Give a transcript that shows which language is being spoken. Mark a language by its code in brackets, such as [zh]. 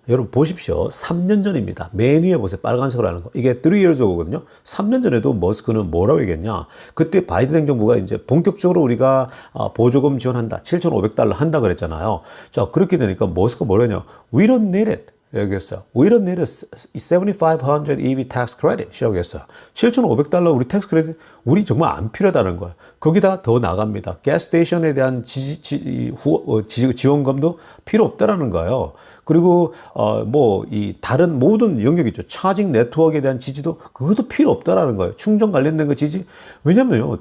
[ko] 여러분 보십시오. 3년 전입니다. 맨 위에 보세요. 빨간색으로 하는 거. 이게 [en] 3 years ago [ko] 거든요. 3년 전에도 머스크는 뭐라고 얘기했냐. 그때 바이든 행정부가 이제 본격적으로 우리가 보조금 지원한다. 7,500달러 한다 그랬잖아요. 자, 그렇게 되니까 머스크가 뭐라냐. [en] We don't need it. [ko] 이라고 했어요. [en] We don't need a 7,500 EV tax credit. [ko] 이라고 했어요. 7,500달러 우리 텍스 크레딧, 우리 정말 안 필요하다는 거예요. 거기다 더 나갑니다. 가스 스테이션에 대한 지원금도 필요 없다라는 거예요. 그리고, 이 다른 모든 영역 있죠. 차징 네트워크에 대한 지지도 그것도 필요 없다라는 거예요. 충전 관련된 거 지지. 왜냐면요.